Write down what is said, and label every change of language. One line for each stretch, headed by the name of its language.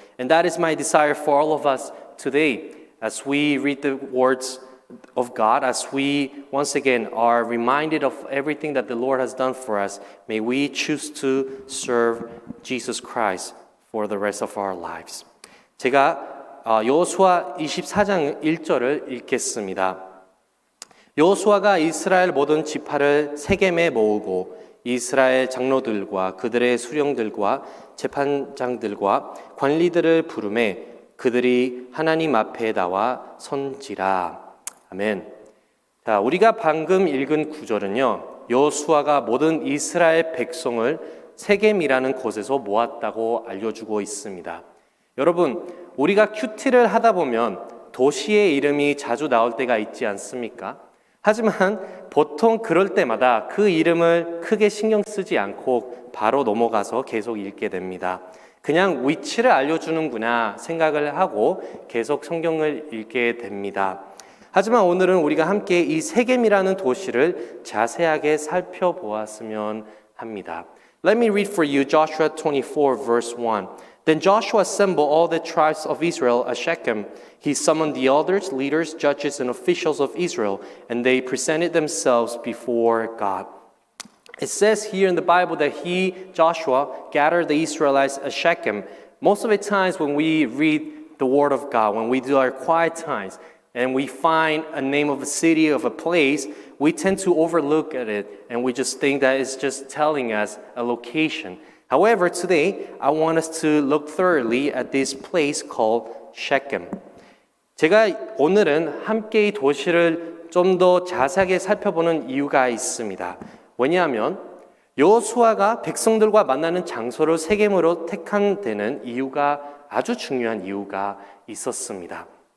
English: And that is my desire for all of us today, as we read the words of God, as we once again are reminded of everything that the Lord has done for us, may we choose to serve Jesus Christ for the rest of our lives.
Korean: 제가 여호수아 24장 1절을 읽겠습니다. 여호수아가 이스라엘 모든 지파를 세겜에 모으고 이스라엘 장로들과 그들의 수령들과 재판장들과 관리들을 부르매 그들이 하나님 앞에 나와 선지라. 아멘. 자, 우리가 방금 읽은 구절은요, 여호수아가 모든 이스라엘 백성을 세겜이라는 곳에서 모았다고 알려주고 있습니다. 여러분, 우리가 큐티를 하다 보면 도시의 이름이 자주 나올 때가 있지 않습니까? 하지만 보통 그럴 때마다 그 이름을 크게 신경 쓰지 않고 바로 넘어가서 계속 읽게 됩니다. 그냥 위치를 알려주는구나 생각을 하고 계속 성경을 읽게 됩니다. 하지만 오늘은 우리가 함께 이 세겜이라는 도시를 자세하게 살펴보았으면 합니다.
English: Let me read for you Joshua 24 verse 1. Then Joshua assembled all the tribes of Israel at Shechem. He summoned the elders, leaders, judges, and officials of Israel, and they presented themselves before God. It says here in the Bible that Joshua, gathered the Israelites at Shechem. Most of the times when we read the Word of God, when we do our quiet times, and we find a name of a city, of a place, we tend to overlook at it and we just think that it's just telling us a location. However, today I want us to look thoroughly at this place called Shechem.
Korean: 제가 오늘은 함께 이 도시를 좀 더 자세하게 살펴보는 이유가 있습니다. 왜냐하면 여호수아가 백성들과 만나는 장소를 세겜으로 택한 데는 이유가 아주 중요한 이유가 있었습니다.